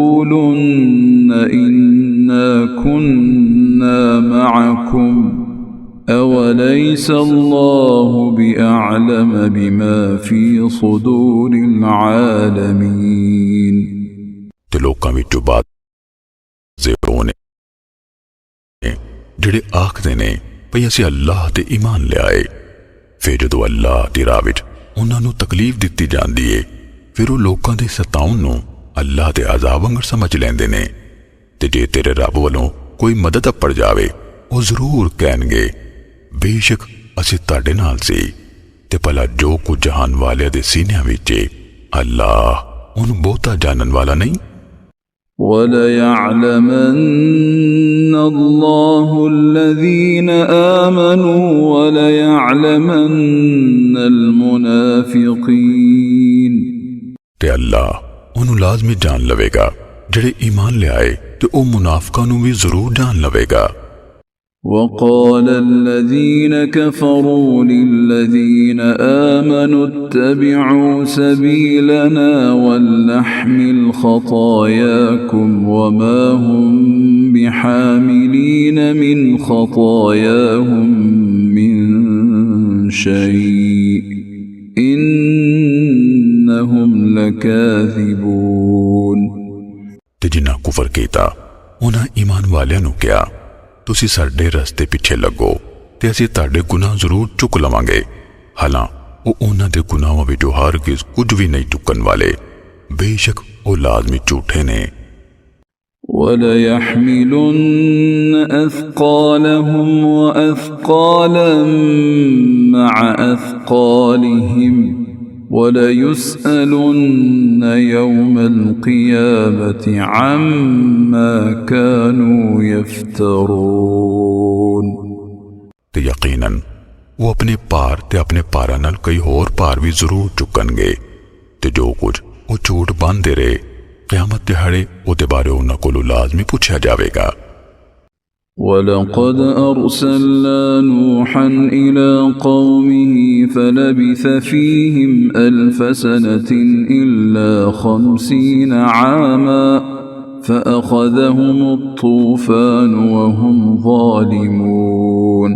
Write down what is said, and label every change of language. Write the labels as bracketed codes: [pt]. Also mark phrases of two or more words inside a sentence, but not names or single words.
[ar] ليقولن إنا كنا معكم أوليس الله بأعلم بما في صدور العالمين [pa] ਤੇ ਲੋਕਾਂ ਵਿਚੋਂ ਬਾਤ ਨੇ ਜਿਹੜੇ ਆਖਦੇ ਨੇ ਭਈ ਅਸੀਂ ਅੱਲਾਹ ਤੇ ਈਮਾਨ ਲਿਆਏ ਫਿਰ ਜਦੋਂ ਅੱਲਾਹ ਦੀ ਰਾਹ ਵਿੱਚ ਉਹਨਾਂ ਨੂੰ ਤਕਲੀਫ ਦਿੱਤੀ ਜਾਂਦੀ ਏ ਫਿਰ ਉਹ ਲੋਕਾਂ ਦੇ ਸਤਾਉਣ ਨੂੰ ਅੱਲਾਹ ਦੇ ਅਜ਼ਾਬ ਵਾਂਗ ਸਮਝ ਲੈਂਦੇ ਨੇ ਤੇ ਜੇ ਤੇਰੇ ਰੱਬ ਵੱਲੋਂ ਕੋਈ ਮਦਦ ਪੜ ਜਾਵੇ ਉਹ ਜ਼ਰੂਰ ਕਹਿਣਗੇ ਬੇਸ਼ੱਕ ਅਸੀਂ ਤੁਹਾਡੇ ਨਾਲ ਸੀ ਤੇ ਭਲਾ ਜੋ ਕੁਝ ਜਹਾਨ ਵਾਲਿਆਂ ਦੇ ਸੀਨਿਆਂ ਵਿੱਚ ਏ ਅੱਲਾਹ ਉਹਨੂੰ ਬਹੁਤਾ ਜਾਣਨ ਵਾਲਾ ਨਹੀਂ [ar] وَلَيَعْلَمَنَّ اللَّهُ الَّذِينَ آمَنُوا وَلَيَعْلَمَنَّ الْمُنَافِقِينَ [pa] ਤੇ ਅੱਲਾਹ ਉਹਨੂੰ ਲਾਜ਼ਮੀ ਜਾਣ ਲਵੇਗਾ ਜਿਹੜੇ ਈਮਾਨ ਲਿਆਏ ਤੇ ਉਹ ਮੁਨਾਫਿਕਾਂ ਨੂੰ ਵੀ ਜ਼ਰੂਰ ਜਾਣ ਲਵੇਗਾ [ar] وقال الذين كفروا للذين آمنوا اتبعوا سبيلنا ولنحمل خطاياكم وما هم بحاملين من خطاياهم من شيء إنهم لكاذبون [pa] ਤੇ ਜਿਨ੍ਹਾਂ ਕੁਫਰ ਕੀਤਾ ਉਹਨਾਂ ਈਮਾਨ ਵਾਲਿਆਂ ਨੂੰ ਕਿਹਾ ਤੁਸੀਂ ਸਾਡੇ ਰਸਤੇ ਪਿੱਛੇ ਲੱਗੋ ਤੇ ਅਸੀਂ ਤੁਹਾਡੇ ਗੁਨਾਹ ਜ਼ਰੂਰ ਚੁੱਕ ਲਵਾਂਗੇ ਹਾਲਾਂ ਉਹ ਉਹਨਾਂ ਦੇ ਗੁਨਾਹਾਂ ਵਿੱਚੋਂ ਹਰਗਿਜ਼ ਕੁਝ ਵੀ ਨਹੀਂ ਚੁੱਕਣ ਵਾਲੇ ਬੇਸ਼ੱਕ ਉਹ ਲਾਜ਼ਮੀ ਝੂਠੇ ਨੇ [ar] وَلَيَحْمِلُنَّ أَثْقَالَهُمْ وَأَثْقَالًا مَعَ أَثْقَالِهِمْ وَلَيُسْأَلُنَّ يَوْمَ الْقِيَامَةِ عَمَّا كَانُوا يَفْتَرُونَ [pa] ਤੇ ਯਕੀਨਨ ਉਹ ਆਪਣੇ ਭਾਰ ਤੇ ਆਪਣੇ ਭਾਰਾਂ ਨਾਲ ਕਈ ਹੋਰ ਭਾਰ ਵੀ ਜ਼ਰੂਰ ਚੁੱਕਣਗੇ ਤੇ ਜੋ ਕੁਝ ਉਹ ਝੂਠ ਬੰਨ੍ਹਦੇ ਰਹੇ ਕਿਆਮਤ ਦਿਹਾੜੇ ਉਹਦੇ ਬਾਰੇ ਉਹਨਾਂ ਕੋਲੋਂ ਲਾਜ਼ਮੀ ਪੁੱਛਿਆ ਜਾਵੇਗਾ [ar] وَلَقَدْ أَرْسَلْنَا نُوحًا إِلَى قَوْمِهِ فَلَبِثَ فِيهِمْ أَلْفَ سَنَةٍ إِلَّا 50 عَامًا فَأَخَذَهُمُ الطُّوفَانُ وَهُمْ ظَالِمُونَ